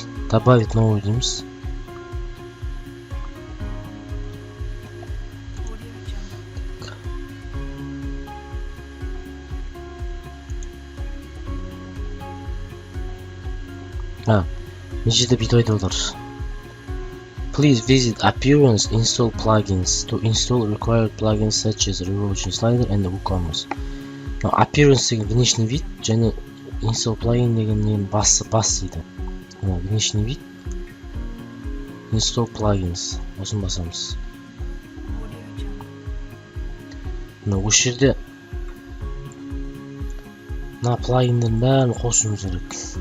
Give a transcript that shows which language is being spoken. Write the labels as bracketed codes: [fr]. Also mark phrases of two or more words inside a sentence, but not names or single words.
[ru] Добавить новый [kk] дейміз. Нешеде бүйтіп айтып отыр. [en] Please visit Appearance Install plugins to install required plugins such as Revolution Slider and WooCommerce. [kk] Appearance деген [ru] внешний вид, [kk] және [en] Install plugin [kk] деген бас дейді. [ru] Внешний вид. [en] Install plugins. [kk] Осын басамыз. Мына осы жерде мына плагиндердің бәрін қосуымыз керек.